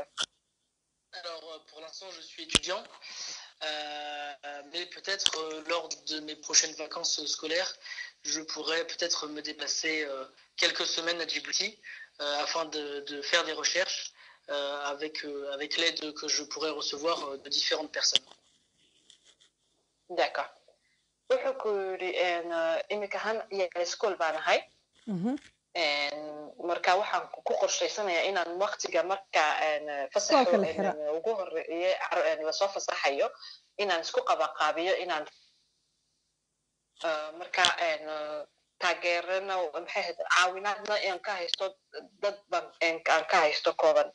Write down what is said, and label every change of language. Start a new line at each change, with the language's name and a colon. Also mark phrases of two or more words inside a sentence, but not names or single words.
French: Alors, pour l'instant, je suis étudiant, mais peut-être lors de mes prochaines vacances scolaires, je pourrais peut-être me déplacer quelques semaines à Djibouti afin de faire des recherches avec l'aide que je pourrais recevoir de différentes personnes. D'accord.
Somali: wuxuu ku yidhi imikahan iyaga iskool baan ahay marka waxaan ku qorshaysanayaa inaan waqtiga marka fasaxo ugu horeeye lasoo fasaxayo inaan isku qabaqaabiyo inaan marka taageerana maxay ahayd caawinaadna aan ka haysto dad aan ka haysto kooban.